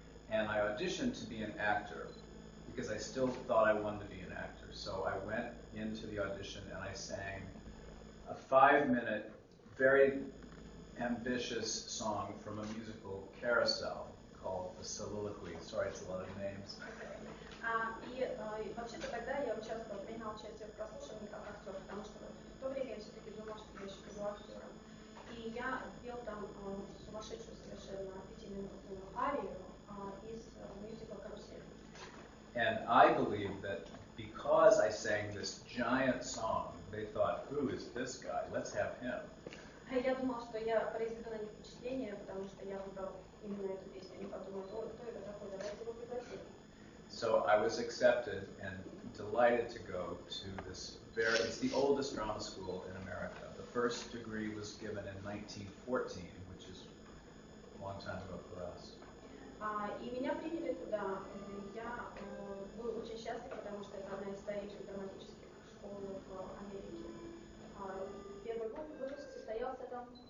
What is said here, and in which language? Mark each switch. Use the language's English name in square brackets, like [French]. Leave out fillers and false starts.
[English] And I auditioned to be an actor because I still thought I wanted to be an actor. So I went into the audition and I sang a 5-minute, very ambitious song from a musical Carousel called The Soliloquy. Sorry, it's a lot of names. [Russian] И вообще-то тогда я приняла участие в прослушивании как актер, потому что в то время я все-таки думала, что я еще буду актером. И я пел там сумасшедшую совершенно 5-минутную арию из мюзикла «Карусель». [English] And I believe that because I sang this giant song, they thought, who is this guy? Let's have him. [Russian] Я думала, что я произведу на них впечатление, потому что я выбрала именно эту песню. Они подумают, ой, кто это такой, давайте его пригласим. [English] So I was accepted and delighted to go to this it's the oldest drama school in America. The first degree was given in 1914, which is a long time ago for us. [Russian] И меня приняли туда. Я был очень счастлив, потому что это одна из старейших драматических школ в Америке. Первый выпуск состоялся там